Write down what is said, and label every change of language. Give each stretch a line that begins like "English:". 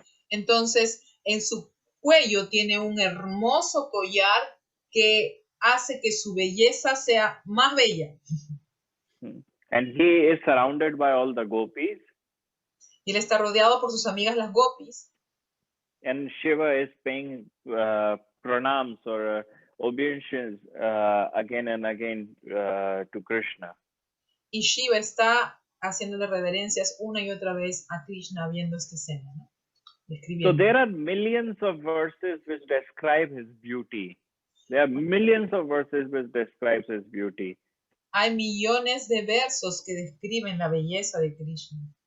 Spanish: Entonces, en su cuello tiene un hermoso collar que hace que su belleza sea más bella.
English: And he is surrounded by all the gopis.
Spanish: Y él está rodeado por sus amigas las gopis.
English: And Shiva is paying pranams or obeisances again and again to Krishna.
Spanish: Y Shiva está haciéndole reverencias una y otra vez a Krishna viendo esta escena, ¿no?
English: So there are millions of verses which describe his beauty. There are millions of verses which describes his beauty.
Spanish: Hay millones de versos que describen la belleza de Krishna.